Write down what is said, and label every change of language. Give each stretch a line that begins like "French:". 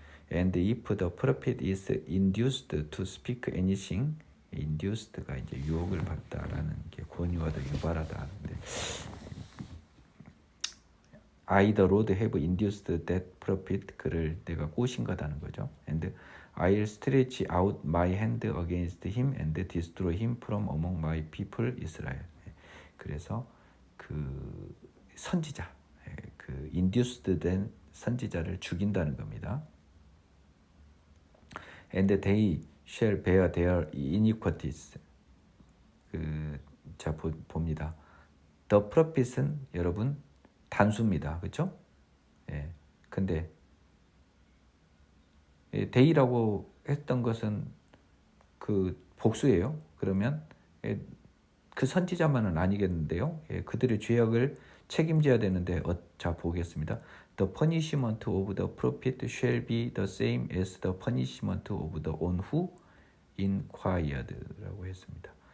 English: And if the prophet is induced to speak anything,
Korean: induced가 이제 유혹을 받다라는 게 권유하다 유발하다 하는데,
English: I the Lord have induced that prophet,
Korean: 그를 내가 꼬신 거다는 거죠.
English: And I'll stretch out my hand against him and destroy him from among my people Israel.
Korean: 그래서 그 선지자, 그 induced 된 선지자를 죽인다는 겁니다.
English: And they shall bear their iniquities.
Korean: 자, 봅니다. The prophet은 여러분 단수입니다. 그렇죠? 근데 they라고 했던 것은 그 복수예요. 그러면 그 선지자만은 아니겠는데요. 그들의 죄악을 책임져야 되는데, 자 보겠습니다.
English: The punishment of the prophet shall be the same as the punishment of the one who inquired
Korean: 라고 했습니다.